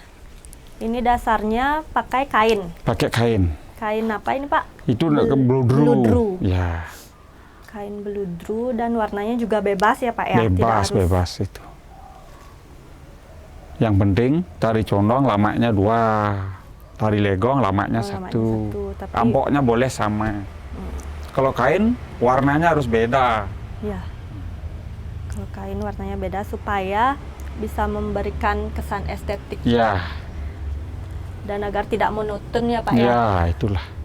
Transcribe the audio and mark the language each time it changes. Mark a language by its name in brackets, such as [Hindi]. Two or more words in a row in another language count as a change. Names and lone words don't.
[Indonesian] Ini dasarnya pakai kain. Pakai kain. Kain apa ini, Pak? Itu beludru. Beludru. Ya, Kain beludru dan warnanya juga bebas ya, Pak ya? Tidak bebas, harus- bebas itu. Yang penting tari condong lamaknya 2, tari legong lamaknya Oh, lamaknya 1. satu, tapi- Ampoknya boleh sama. Kalau kain warnanya harus beda. Ya. Kalau kain warnanya beda supaya bisa memberikan kesan estetik Ya, dan agar tidak monoton ya, Pak ya? ya itulah.